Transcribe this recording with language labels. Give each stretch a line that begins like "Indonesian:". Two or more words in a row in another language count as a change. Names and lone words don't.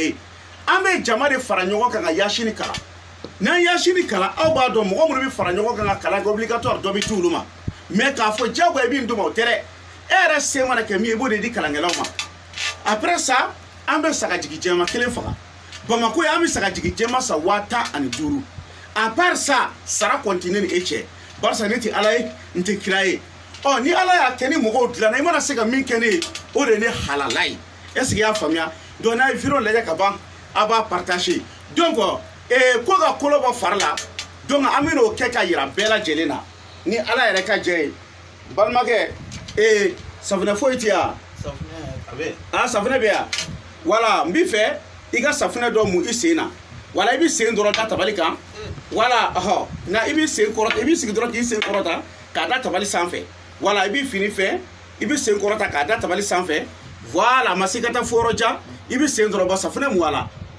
Bambara: ye an bɛ jama de fara ɲɔgɔn kan ka yasini kalan n'an yasini kalan aw b'a dɔn mɔgɔ minnu bɛ fara ɲɔgɔn kan ka kalan kɛ obligatoire dɔ bɛ t'olu ma mais k'a fɔ diyagoya i bɛ nin d'u ma o tɛ dɛ e yɛrɛ se mana kɛ min ye i b'o de di kalankɛlaw ma
French: après ça
Bambara: an bɛ sagajigi jɛma kelen faga Bamako yan an bɛ sagajigi jɛma sa 15,000
French: à part ça
Bambara: sara continue ni e cɛ barisa ne tɛ ala ye n tɛ kira ye ɔ ni ala y'a kɛ ni mɔgɔw dilanna i mana se ka min kɛ ne ye o de ye ne halala ye
French: est-ce que
Bambara: i y'a faamuya donc n'a ye vidéo lajɛ ka ban a b'a partager donc ko ka kolo bɔ fari la donc an bɛ n'o kɛ ka yira bɛɛ lajɛlen na ni ala yɛrɛ ka jɛ ye balimakɛ safunɛ foyi tɛ yan safunɛ bɛ yan wala n b'i fɛ i ka safunɛ dɔ mun i sen na wala i bɛ sen dɔrɔn da tabali kan wala nka i bɛ sen kɔrɔta i bɛ sigi dɔrɔn k'i sen kɔrɔta k'a da tabali sanfɛ wala i bɛ fini fɛ i bɛ sen kɔrɔta k'a da tabali sanfɛ voilà a ma se ka taa fo yɔrɔ jan i bɛ sen dɔrɔn bɔ safunɛ mun a la